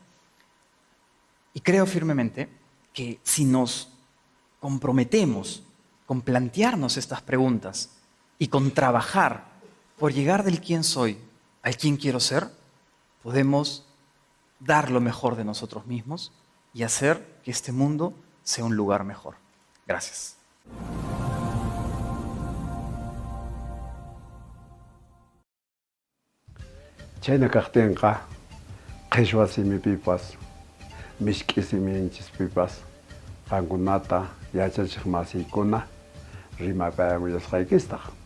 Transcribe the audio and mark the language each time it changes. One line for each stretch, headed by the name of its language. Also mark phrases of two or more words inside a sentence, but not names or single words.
Spanish: Y creo firmemente que si nos comprometemos con plantearnos estas preguntas y con trabajar por llegar del quién soy al quién quiero ser, podemos dar lo mejor de nosotros mismos y hacer que este mundo sea un lugar mejor. Gracias.
Quechua: Chayna kaqtinqa qhichwa simipipas, mishk'i siminchispipas, qankunata yachachiq masiykuna rimapayamuyasqaykistaq.